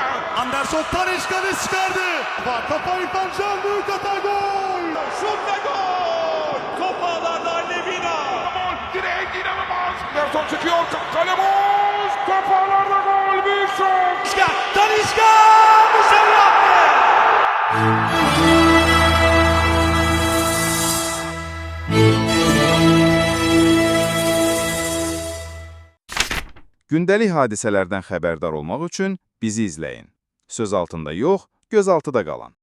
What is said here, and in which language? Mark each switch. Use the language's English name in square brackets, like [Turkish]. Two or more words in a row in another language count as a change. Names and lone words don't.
[Turkish] Anderson Talisca'nı çıkardı. Kafa İrfan Can büyük hata gol. Şut ve gol! Top ağlarda Levina. Gol! Direkt inanılmaz. Anderson çıkıyor. Kale boş! Top ağlarda gol! Büyük şut! Talisca dışarı yaptı. [Azerbaijani] Gündəlik hadisələrdən xəbərdar olmaq üçün bizi izləyin. Söz altında yox, göz altıda qalın.